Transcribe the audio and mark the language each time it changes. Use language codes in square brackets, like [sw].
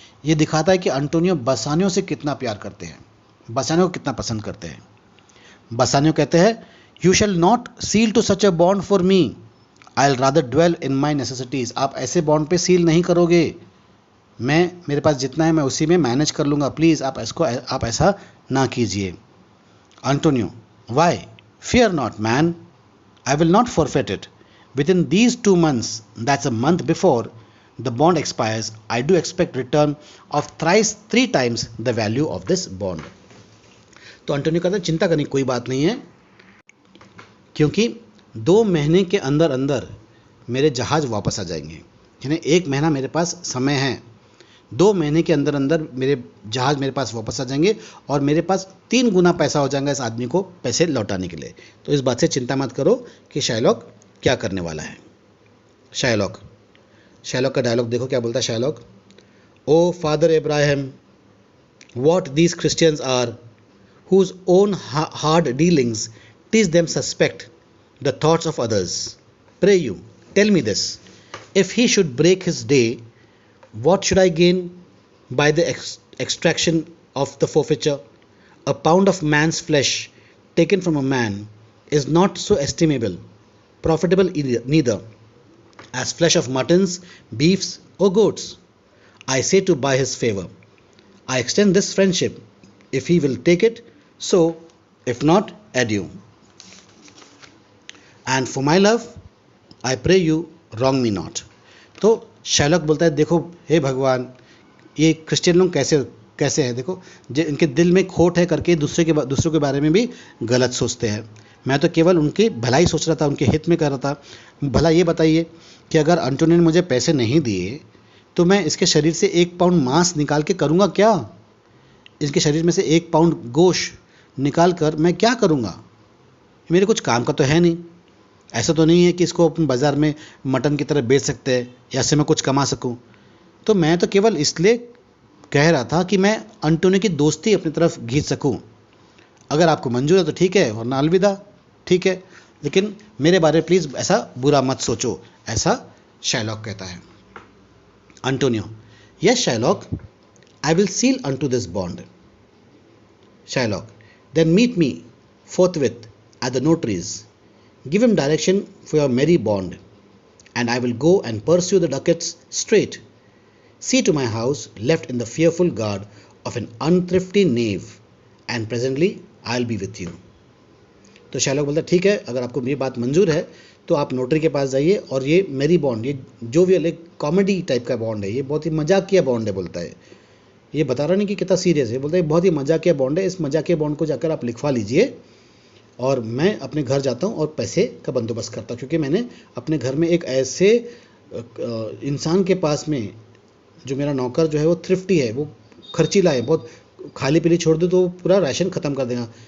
[hi] ये दिखाता है कि अंटोनियो बसानियो से कितना प्यार करते हैं, बसानियो को कितना पसंद करते हैं। बसानियो कहते हैं [en] You shall not seal to such a bond for me, I will rather dwell in my necessities. [hi] आप ऐसे बॉन्ड पे सील नहीं करोगे, मैं मेरे पास जितना है मैं उसी में मैनेज कर लूँगा, प्लीज़ आप ऐसा ना कीजिए। [en] Antonio why, fear not man, I will not forfeit it within these 2 months, that's a month before the bond expires, I do expect return of 3 times the value of this bond. [hi] तो Antonio कहता है चिंता करने की कोई बात नहीं है, क्योंकि 2 महीने के अंदर अंदर मेरे जहाज़ वापस आ जाएंगे, यानी 1 महीना मेरे पास समय है, 2 महीने के अंदर अंदर मेरे जहाज़ मेरे पास वापस आ जाएंगे और मेरे पास 3 गुना पैसा हो जाएगा इस आदमी को पैसे लौटाने के लिए। तो इस बात से चिंता मत करो कि शाइलॉक क्या करने वाला है। शाइलॉक का डायलॉग देखो क्या बोलता है Shylock, [en] O father Ibrahim, what these Christians are, whose own hard dealings teach them suspect the thoughts of others. Pray you, tell me this, if he should break his day, what should I gain by the extraction of the forfeiture? A pound of man's flesh taken from a man is not so estimable, profitable neither, as flesh of muttons, beefs, or goats. I say to buy his favor. I extend this friendship, if he will take it, so, if not, adieu. And for my love, I pray you wrong me not. [hi] तो Shylock बोलता है देखो हे भगवान, ये Christian लोग कैसे हैं, देखो इनके दिल में खोट है करके दूसरों के बारे में भी गलत सोचते हैं। मैं तो केवल उनकी भलाई सोच रहा था, उनके हित में कर रहा था। भला ये बताइए कि अगर अंटोनियो ने मुझे पैसे नहीं दिए तो मैं इसके शरीर से 1 पाउंड मांस निकाल के करूँगा क्या? इसके शरीर में से 1 पाउंड गोश्त निकाल कर मैं क्या करूँगा? मेरे कुछ काम का तो है नहीं। ऐसा तो नहीं है कि इसको अपन बाज़ार में मटन की तरह बेच सकते हैं या इससे मैं कुछ कमा सकूं। तो मैं तो केवल इसलिए कह रहा था कि मैं अंटोनियो की दोस्ती अपनी तरफ खींच सकूं। अगर आपको मंजूर है तो ठीक है, वरना अलविदा। ठीक है, लेकिन मेरे बारे में प्लीज़ ऐसा बुरा मत सोचो, ऐसा शाइलॉक कहता है। [en] Antonio, yes Shylock, I will seal unto this bond. Shylock, then meet me forthwith at the notary's. Give him direction for your merry bond, and I will go and pursue the ducats straight. See to my house left in the fearful guard of an unthrifty knave, and presently I'll be with you. [hi] तो Shylock बोलता ठीक है, अगर आपको ये बात मंजूर है तो आप नोटरी के पास जाइए, और ये मेरी बॉन्ड, ये जोवियल एक कॉमेडी टाइप का बॉन्ड है, ये बहुत ही मजाकिया बॉन्ड है। बोलता है, ये बता रहा नहीं कि कितना सीरियस है, बोलता है बहुत ही मजाकिया बॉन्ड है, इस मजाकिया बॉन्ड को जाकर आप लिखवा लीजिए, और मैं अपने घर जाता हूँ और पैसे का बंदोबस्त करता हूँ, क्योंकि मैंने अपने घर में एक ऐसे इंसान के पास में, जो मेरा नौकर जो है वो थ्रिफ्टी है, वो खर्चीला है, बहुत खाली पीली छोड़ दो तो पूरा राशन ख़त्म कर देगा।